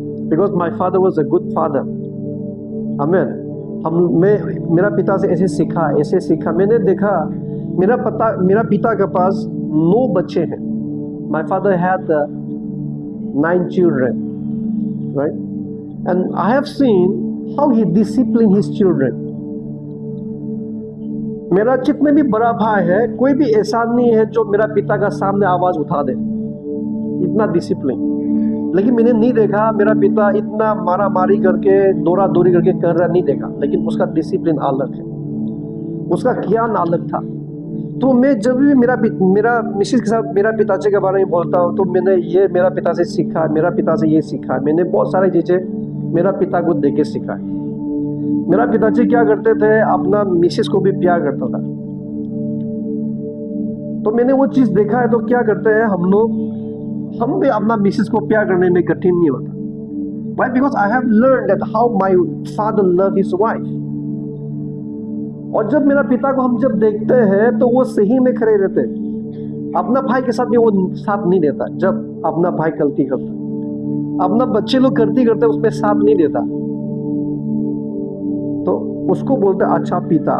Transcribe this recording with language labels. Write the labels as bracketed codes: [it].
[en] Because my father was a good father. आमीन. [hi] मेरा पिता से ऐसे सीखा. मैंने देखा मेरा पिता के पास 9 बच्चे हैं. [en] My father had 9 children. Right? And I have seen how he disciplined his children. [hi] मेरा जितने भी बड़ा भाई है, कोई भी ऐसा नहीं है जो मेरा पिता का सामने आवाज उठा दे. इतना डिसिप्लिन. लेकिन मैंने नहीं देखा मेरा पिता इतना मारा मारी करके दौड़ा दौड़ी करके कर रहा, नहीं देखा. लेकिन उसका डिसिप्लिन अलग है, उसका ज्ञान अलग था. तो मैं जब भी मेरा मिसेस के साथ मेरा पिताजी के बारे में बोलता हूँ तो मैंने ये मेरा पिता से सीखा, मेरा पिता से ये सीखा. मैंने बहुत सारी चीज़ें मेरा पिता को देख के सीखा. मेरा पिताजी क्या करते थे? अपना मिसेस को भी प्यार करता था. तो मैंने वो चीज़ देखा है. तो क्या करते हैं हम भी अपना मिसेस को प्यार करने में कठिन नहीं होता. [en] Why? Because I have learned that how my father loved his wife. [hi] और जब मेरा पिता को हम जब देखते हैं तो वो सही में खड़े रहते. अपना भाई के साथ भी वो साथ नहीं देता. जब अपना भाई गलती करता, अपना बच्चे लोग गलती करते उसमें साथ नहीं देता, तो उसको बोलते अच्छा पिता.